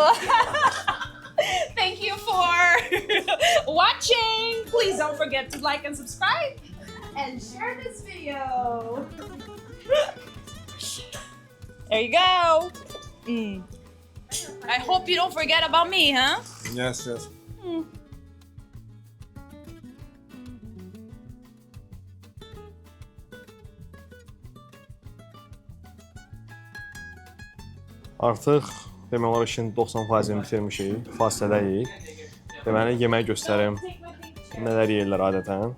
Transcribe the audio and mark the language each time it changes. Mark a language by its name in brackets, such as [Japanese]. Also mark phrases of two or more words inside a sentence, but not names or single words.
[English] Thank you for watching. Please don't forget to like and subscribe and share this video. There you go. I hope you don't forget about me, huh? Yes. [Azerbaijani] Artıq demək olar işin 90%-ni bitirmişik, fasilədəyik. Deməli, yemək göstərim, nələr yeyirlər adətən.